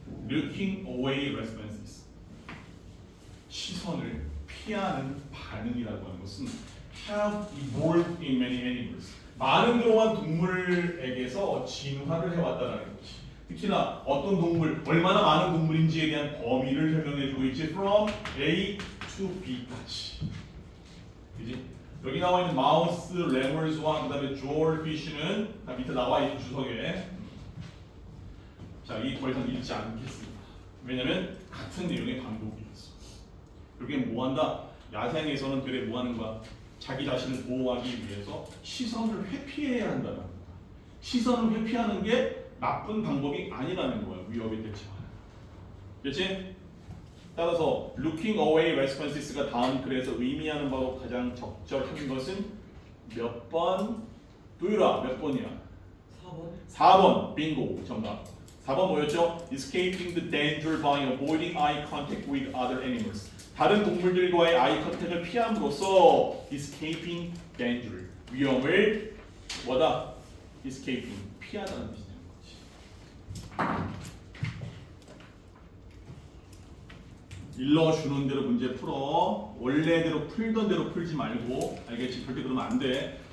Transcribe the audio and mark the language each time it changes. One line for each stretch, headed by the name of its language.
English: Looking away responses.
Korean: 시선을 피하는 반응이라고 하는 것은
English: have evolved in many animals.
Korean: 많은 그러한 동물에게서 진화를 해왔다라는 거지. 특히나 어떤 동물, 얼마나 많은 동물인지에 대한 범위를 설명해주고 있지.
English: From A to B
Korean: 까지. 그지? 여기 나와 있는 마우스, 레머스와 그다음에 조얼피쉬는 다 밑에 나와 있는 주석에. 자, 이 더 이상 읽지 않겠습니다. 왜냐면 같은 내용의 반복이었어. 여기 뭐한다? 야생에서는 되레 뭐하는 거야? 자기 자신을 보호하기 위해서 시선을 회피해야 한다는 거야. 시선을 회피하는 게 나쁜 방법이 아니라는 거야. 위협에 대처하는. 그렇지? 따라서
English: looking away responses
Korean: 가 다음 글에서 의미하는 바로 가장 적절한 것은 몇 번? 도유라 몇 번이야? 4번. 4번. 빙고. 정답. 4번 뭐였죠?
English: Escaping the danger by avoiding eye contact with other animals.
Korean: 다른 동물들과의 아이 컨택을 피함으로써
English: escaping danger.
Korean: 위험을 뭐다? escaping. 피하다는 뜻이 되는 거지. 일러주는 대로 문제 풀어. 원래대로 풀던 대로 풀지 말고. 알겠지? 절대 그러면 안 돼.